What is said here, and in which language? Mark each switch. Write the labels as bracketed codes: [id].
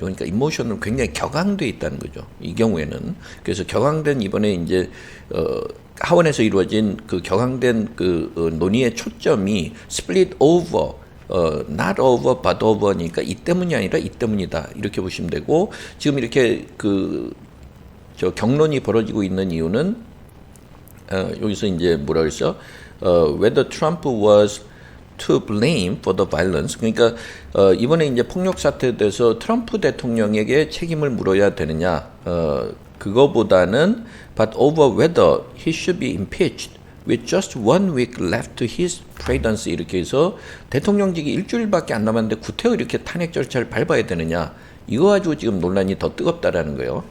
[ko] 그러니까 emotion은 굉장히 격앙돼 있다는 거죠. 이 경우에는 그래서 격앙된 이번에 이제 하원에서 이루어진 그 격앙된 그 논의의 초점이 [en] split over not over but over [ko] 니까 이 때문이 아니라 이 때문이다 이렇게 보시면 되고 지금 이렇게 저 경론이 벌어지고 있는 이유는 여기서 이제 뭐라 그랬어? [en] Whether Trump was to blame for the violence. [ko] 그러니까 이번에 이제 폭력 사태에 대해서 트럼프 대통령에게 책임을 물어야 되느냐? 그거보다는 [en] but over whether he should be impeached with just 1 week left to his presidency [ko] 이렇게 해서 대통령직이 일주일밖에 안 남았는데 구태여 이렇게 탄핵 절차를 밟아야 되느냐 이거 가지고 지금 논란이 더 뜨겁다라는 거예요.